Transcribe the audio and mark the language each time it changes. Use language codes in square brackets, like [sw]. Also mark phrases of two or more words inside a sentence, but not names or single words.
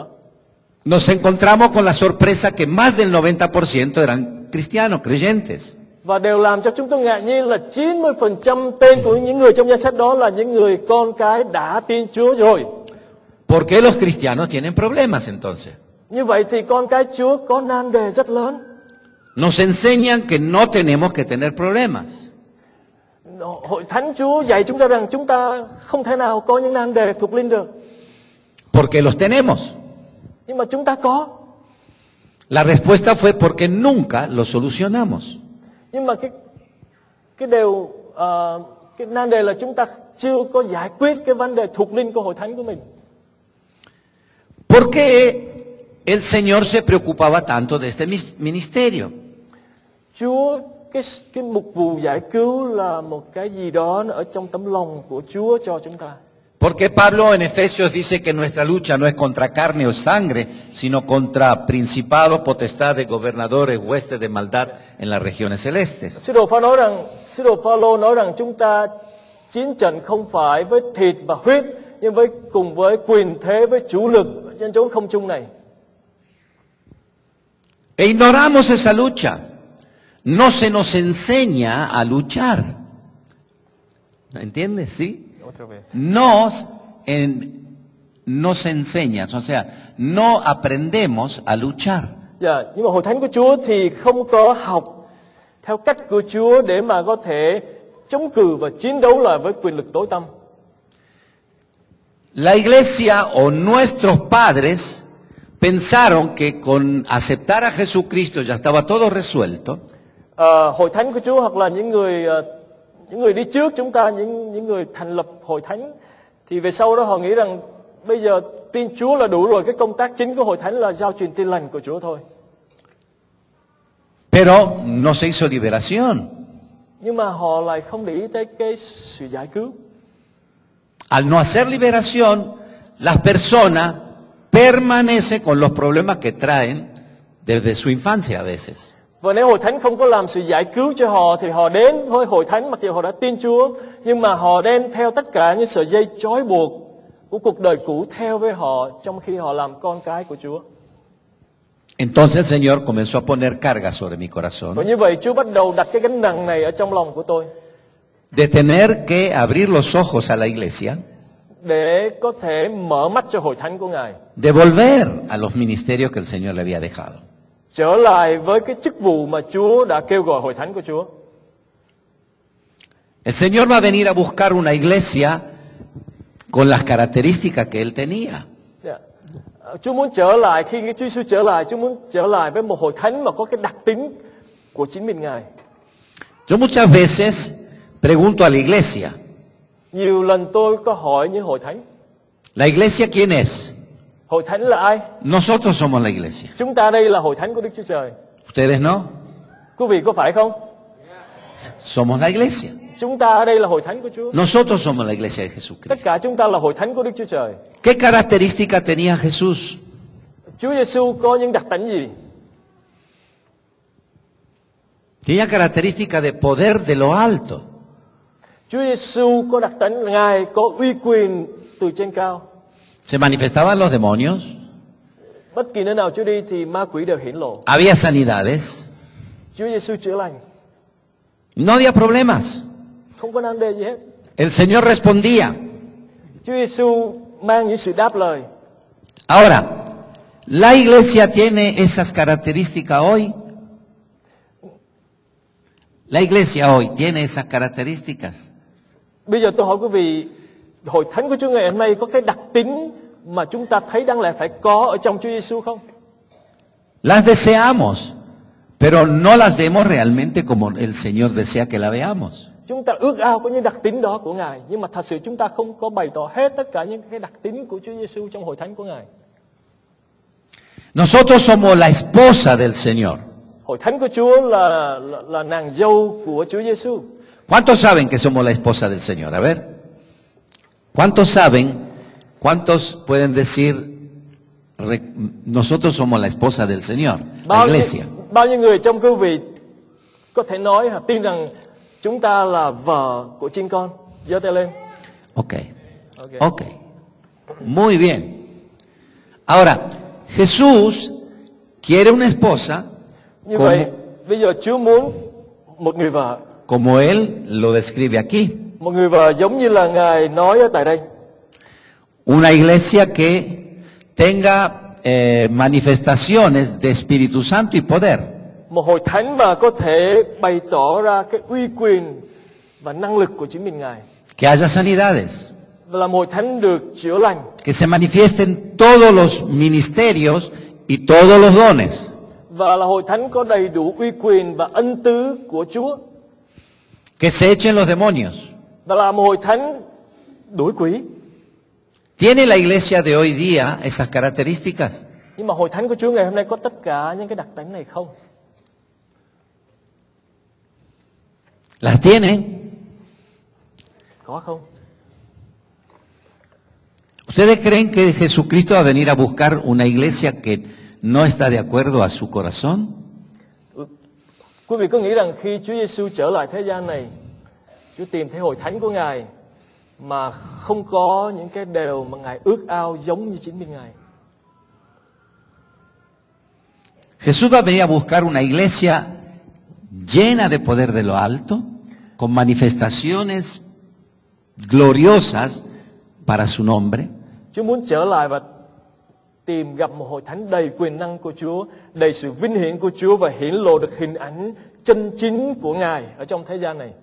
[es] Nos encontramos con la sorpresa que más del 90% eran cristianos, creyentes. [vi] Và đều làm cho chúng tôi ngạc nhiên là 90% tên của những người trong danh sách đó là những người con cái đã tin Chúa rồi. [es] ¿Por qué los cristianos tienen problemas entonces? [vi] Như vậy thì con cái Chúa có nan đề rất lớn. [es] Nos enseñan que no tenemos que tener problemas. [vi] Hội thánh Chúa dạy chúng ta rằng chúng ta không thể nào có những nan đề thuộc linh được. [es] Porque los tenemos. [vi] Nhưng mà chúng ta có. [es] La respuesta fue porque nunca los solucionamos. [vi] Nhưng mà cái nan đề là chúng ta chưa có giải quyết cái vấn đề thuộc linh của hội thánh của mình. [es] ¿Por qué el Señor se preocupaba tanto de este ministerio? [vi] Chúa, cái mục vụ giải cứu là một cái gì đó ở trong tấm lòng của Chúa cho chúng ta. [es] Porque Pablo en Efesios dice que nuestra lucha no es contra carne o sangre, sino contra principados, potestades, gobernadores, huestes de maldad en las regiones celestes. [vi] Sứ đồ Phaolô nói rằng chúng ta chiến trận không phải với thịt và huyết, nhưng cùng với quyền thế, với chủ lực trên chốn không trung này. [es] E ignoramos esa lucha. No se nos enseña a luchar. ¿Entiendes? ¿Sí? Nos enseñan, o sea, no aprendemos a luchar. [vi] Dạ, nhưng mà hội thánh của Chúa thì không có học theo cách của Chúa để mà có thể chống cự và chiến đấu lại với quyền lực tối tăm. [es] La iglesia o nuestros padres pensaron que con aceptar a Jesucristo ya estaba todo resuelto. [vi] Hội thánh của Chúa hoặc là những người đi trước chúng ta, những người thành lập hội thánh thì về sau đó họ nghĩ rằng bây giờ tin Chúa là đủ rồi, cái công tác chính của hội thánh là giao truyền tin lành của Chúa thôi. [es] Pero no se hizo liberación. [vi] Nhưng mà họ lại không để ý tới cái sự giải cứu. [es] Al no hacer liberación, las personas permanecen con los problemas que traen desde su infancia a veces. [vi] Và nếu hội thánh không có làm sự giải cứu cho họ thì họ đến với hội thánh mặc dù họ đã tin Chúa, nhưng mà họ đem theo tất cả những sợi dây trói buộc của cuộc đời cũ theo với họ trong khi họ làm con cái của Chúa. [es] Entonces el Señor comenzó a poner carga sobre mi corazón [vi] Và như vậy Chúa bắt đầu đặt cái gánh nặng này ở trong lòng của tôi. [es] de tener que abrir los ojos a la iglesia, [vi] Để có thể mở mắt cho hội thánh của Ngài, [es] de volver a los ministerios que el Señor le había dejado. [vi] trở lại với cái chức vụ mà Chúa đã kêu gọi hội thánh của Chúa. [es] El Señor va a venir a buscar una iglesia con las características que Él tenía. [vi] Chúa muốn trở lại, khi Chúa Giêsu trở lại, Chúa muốn trở lại với một hội thánh mà có cái đặc tính của chính mình Ngài. [es] Yo muchas veces pregunto a la iglesia, [vi] Nhiều lần tôi có hỏi những hội thánh, [es] ¿la iglesia quién es? [vi] hội thánh là ai? [es] Nosotros somos la iglesia. [vi] Chúng ta đây là hội thánh của Đức Chúa Trời. [es] ¿Ustedes no? [vi] Quý vị có phải không? [es] Somos la iglesia. [vi] Chúng ta ở đây là hội thánh của Chúa. [es] Nosotros somos la iglesia de [vi] Tất Jesucristo. cả chúng ta là hội thánh của Đức Chúa Trời. [es] ¿Qué característica tenía Jesús? [vi] Chúa Giêsu có những đặc tính gì? [es] Tenía característica de poder de lo alto. [vi] Chúa Giêsu có đặc tính là Ngài có uy quyền từ trên cao. [es] Se manifestaban los demonios, [vi] Bất kỳ nơi nào Chúa đi thì ma quỷ đều hiển lộ. [es] había sanidades, [vi] Chúa Giêsu chữa lành. [es] No había problemas. [vi] không có nan đề gì hết. [es] El Señor respondía. [vi] Chúa Giêsu mang những sự đáp lời. [es] Ahora, ¿la iglesia tiene esas características hoy? La iglesia hoy tiene esas características. [vi] Bây giờ tôi hỏi quý vị, hội thánh của Chúa ngày hôm nay có cái đặc tính mà chúng ta thấy đáng lẽ phải có ở trong Chúa Giêsu không? [es] Las deseamos, pero no las vemos realmente como el Señor desea que la veamos. [vi] Chúng ta ước ao có những đặc tính đó của Ngài, nhưng mà thật sự chúng ta không có bày tỏ hết tất cả những cái đặc tính của Chúa Giêsu trong hội thánh của Ngài. [es] Nosotros somos la esposa del Señor. [vi] Hội thánh của Chúa là nàng dâu của Chúa Giêsu. [es] ¿Cuántos saben que somos la esposa del Señor? A ver. ¿Cuántos saben? ¿Cuántos pueden decir, nosotros somos la esposa del Señor? La iglesia. [vi] Bao nhiêu người trong quý vị có thể nói tin rằng chúng ta là vợ của chiên con? Giơ tay lên. [es] Ok. Muy bien. Ahora, Jesús quiere una esposa [vi] Như vậy, bây giờ Chúa muốn một người vợ. [es] Como Él lo describe aquí. [vi] Một người vợ giống như là Ngài nói ở tại đây. [es] Una iglesia que tenga manifestaciones de Espíritu Santo y poder. [vi] Một hội thánh mà có thể bày tỏ ra cái uy quyền và năng lực của chính mình Ngài. [es] Que haya sanidades. [vi] Và là một hội thánh được chữa lành. [es] Que se manifiesten todos los ministerios y todos los dones. [vi] Và là hội thánh có đầy đủ uy quyền và ân tứ của Chúa. [es] Que se echen los demonios. [vi] Và là một hội thánh đuổi quỷ. [es] ¿Tiene la iglesia de hoy día esas características? [vi] Nhưng mà hội thánh của Chúa ngày hôm nay có tất cả những cái đặc tính này không? [es] ¿Las tienen? [vi] Có không? [es] ¿Ustedes creen que Jesucristo va a venir a buscar una iglesia que no está de acuerdo a su corazón? [vi] Quý vị có nghĩ rằng khi Chúa Giêsu trở lại thế gian này, Chúa tìm thấy hội thánh của Ngài mà không có những cái điều mà Ngài ước ao giống như chính mình Ngài? [es] Jesús va a venir a buscar una iglesia llena de poder de lo alto, con manifestaciones gloriosas para su nombre. [vi] Chúa muốn trở lại và tìm gặp một hội thánh đầy quyền năng của Chúa, đầy sự vinh hiển của Chúa và hiển lộ được hình ảnh chân chính của Ngài ở trong thế gian này.